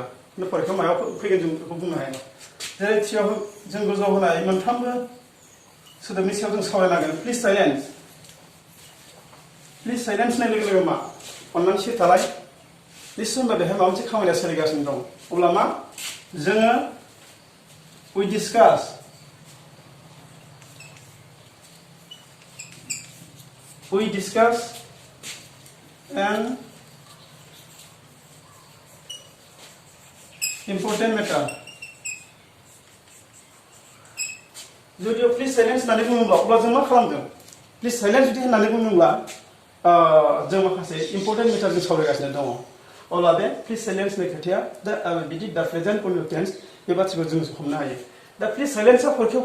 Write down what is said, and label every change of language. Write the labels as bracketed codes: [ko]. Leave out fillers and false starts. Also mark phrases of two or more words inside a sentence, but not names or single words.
[brx] खिन्थु फरिखायाव मायाव फैगोन जों बेखौ बुंनो हाया। जेरै थियाव जों गोजौआव होनाय मोनफ्रोमबो सोदोबनि सायाव जों सावरायनांगोन। [en] please please silence [brx] होननाय लोगो लोगो मा अन्नानै सिरि थालाय निश्चय होनबा बेहाय माबा मोनसे खामानिया सोलिगासिनो दं अब्ला मा जोङो [en] we discuss an important matter [brx] जुदियाव [en] please silence [brx] होननानै बुङोब्ला अब्ला जों मा खालामदों [en] please silence [brx] जुदि होननानै बुङोब्ला जों माखासे [en] important matter [brx] जों सावरायगासिनो दङ अब्ला बे [en] please silence [brx] होननाय खोथाया बिदि दा [en] present continuous tense [brx] बे बाथ्राखौ जों हमनो हायो दा [en] please silence [brx] फरिखायाव